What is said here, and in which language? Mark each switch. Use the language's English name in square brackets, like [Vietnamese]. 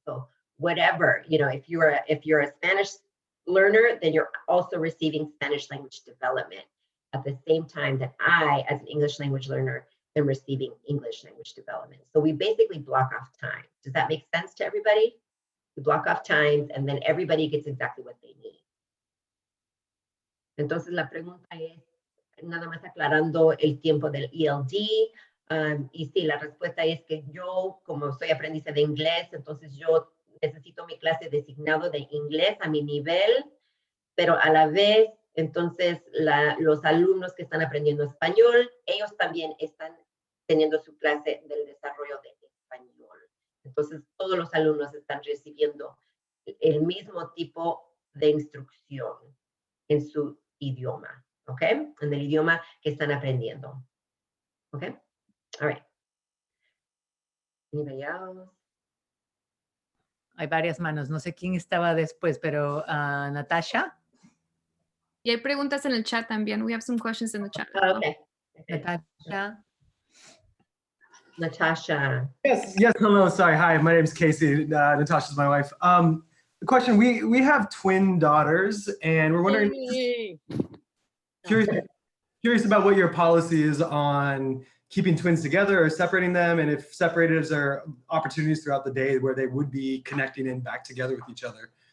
[English] So whatever, you know, if you're a Spanish learner, then you're also receiving Spanish language development at the same time that I, as an English language learner, am receiving English language development. So we basically block off time. Does that make sense to everybody? We block off times and then everybody gets exactly what they need. [Spanish] Entonces la pregunta es, nada más aclarando el tiempo del ELD. Y sí, la respuesta es que yo, como soy aprendiz de inglés, entonces yo necesito mi clase designado de inglés a mi nivel, pero a la vez, entonces los alumnos que están aprendiendo español, ellos también están teniendo su clase del desarrollo de español. Entonces, todos los alumnos están recibiendo el mismo tipo de instrucción en su idioma, ¿ok? En el idioma que están aprendiendo, ¿ok? [English] All right. Anybody else? [Spanish] Hay varias manos. No sé quién estaba después, pero Natasha. Y hay preguntas en el chat también. [English] We have some questions in the chat. as well. Okay. Natasha. Yes, hello, sorry, hi, my name is Casey, Natasha's my wife. The question, we have twin daughters, and we're wondering, curious about what your policy is on keeping twins together or separating them, and if separated, is there opportunities throughout the day where they would be connecting and back together with each other?